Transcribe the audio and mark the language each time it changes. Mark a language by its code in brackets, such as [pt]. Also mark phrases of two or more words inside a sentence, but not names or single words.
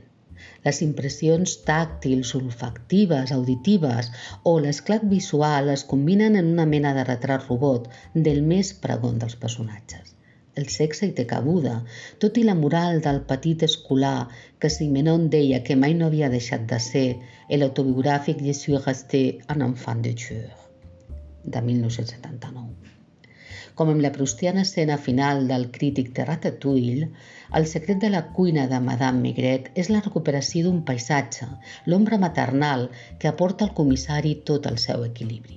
[ca] Les impressions tàctils, olfactives, auditives o l'esclat visual es combinen en una mena de retrat robot del més pregon dels personatges. El sexe hi té cabuda, tot i la moral del petit escolar que Simenon deia que mai no havia deixat de ser l'autobiogràfic Je suis resté un enfant de cœur, de 1979. Com amb la proustiana escena final del crític de Ratatouille, el secret de la cuina de Madame Maigret és la recuperació d'un paisatge, l'ombra maternal que aporta al comissari tot el seu equilibri.